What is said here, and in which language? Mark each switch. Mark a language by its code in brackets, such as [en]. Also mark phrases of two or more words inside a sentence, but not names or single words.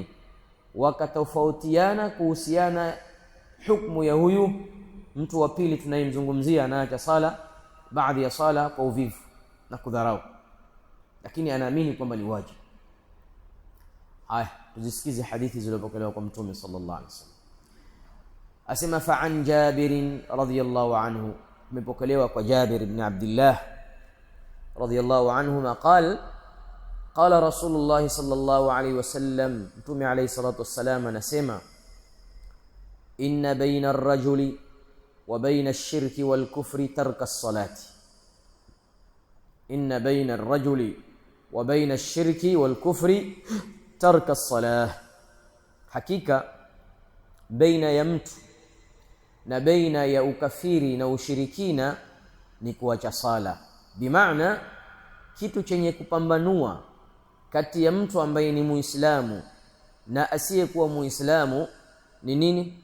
[sw] Wakatofautiana kuhusiana hukumu ya huyu mtu wa pili tunayemzungumzia, anaacha sala baadhi ya sala kwa uvivu na kudharau, lakini anaamini kwamba ni wajibu. Haya, tuzisikize hadithi zilizopokelewa kwa mtume [ar] صلى الله عليه وسلم. Asema فعن جابر رضي الله عنه, [sw] imepokelewa kwa [ar] جابر بن عبد الله رضي الله عنه قال قال رسول الله صلى الله عليه وسلم, [sw] mtume [ar] عليه الصلاة والسلام [sw] anasema, [ar] إن بين الرجل وبين الشرك والكفر ترك الصلاة. إن بين الرجل وبين الشرك والكفر ترك الصلاة, [sw] hakika baina ya mtu na baina ya ukafiri na ushirikina ni kuacha sala. Bimaana kitu chenye kupambanua kati ya mtu ambaye ni muislamu na asiyekuwa muislamu ni nini?